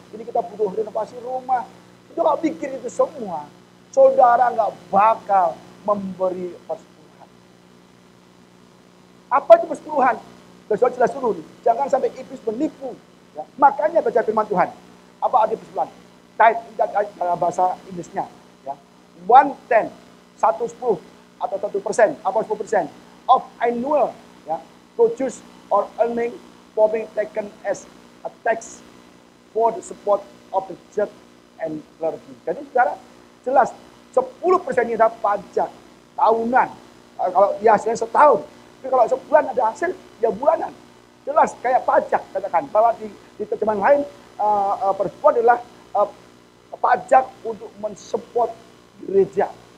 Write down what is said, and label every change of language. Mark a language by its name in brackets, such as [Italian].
[Indonesian] Ini kita butuh renovasi rumah. Itu kalau pikir itu semua, saudara nggak bakal memberi persepuluhan. Apa itu persepuluhan? Besok jelas dulu, jangan sampai iblis menipu. Ya. Makanya baca firman Tuhan. Apa arti persepuluhan? Dalam bahasa Inggrisnya, ya. [English] 1/10, 1/10 [Indonesian] atau [English] 1%, [Indonesian] apa [English] 10% of annual, ya, produce or earning for being taken as a tax for the support of the church and clergy. [Indonesian] Jadi saudara, jelas 10% ini adalah pajak tahunan. Kalau ya hasilnya setahun, tapi kalau sebulan ada hasil, ya bulanan. Jelas kayak pajak, katakan bahwa di terjemahan lain persepuluhan adalah pajak untuk mensupport gereja.